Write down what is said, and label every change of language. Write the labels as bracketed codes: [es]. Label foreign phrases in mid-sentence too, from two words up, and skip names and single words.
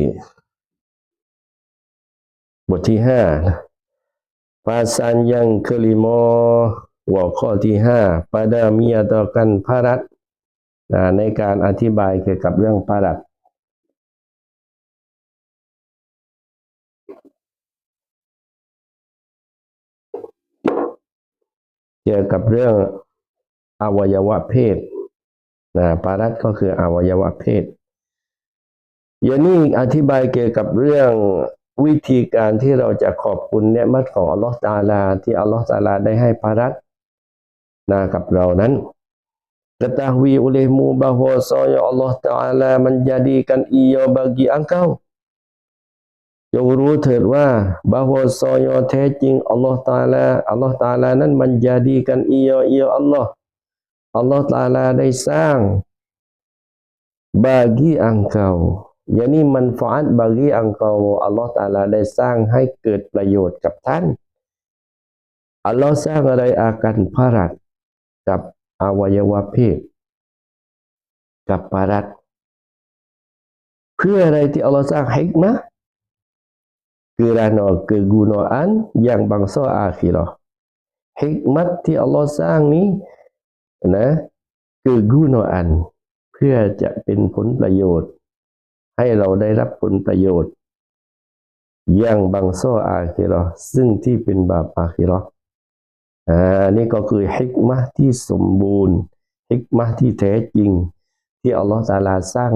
[th] 5 [ms] Pasal yang kelima [th] หัวข้อที่5 [ms] pada menyatakan farad [th] ในการอธิบายเกี่ยวกับเรื่องฟารัดเกี่ยวกับเรื่องอ วัยวะเพศฟารัดก็คืออวัยวะเพศอย่างนี้อธิบายเกี่ยวกับ เรื่องวิธีการที่เราจะขอบคุณเนืมัดของอัลลอฮฺตะอาลาที่อัลลอฮฺตะอาลาได้ให้ฟารัดกับเรานั้น [ms] ketahui olehmu bahwasanya Allah Ta'ala menjadikan ia bagi engkau [th] จงรู้เถิดว่า bahwasanya แท้จริงอัลลอฮฺตะอาลานั้น [ms] menjadikan ia Allah Ta'ala [th] ได้สร้าง [ms] bagi engkau yakni manfaat bagi engkau [th] อัลลอฮฺตะอาลาได้สร้างให้เกิดประโยชน์กับท่านอัลลอฮฺสร้างอะไรอาการพารัดกับอวัยวะเพศกับปารัดเพื่ออะไรที่อัลลอฮฺสร้างฮิกมะ [ms] kerana kegunaan yang bangsa akhirah hikmat [th] ที่อัลลอฮฺสร้างนี้ kegunaan เพื่อจะเป็นผลประโยชน์ให้เราได้รับผลประโยชน์อย่างบางซ้ออาคิเราะห์ซึ่งที่เป็นบาปอาคิเราะห์นี่ก็คือฮิกมะห์ที่สมบูรณ์ฮิกมะห์ที่แท้จริงที่อัลลอฮฺตะอาลาสร้าง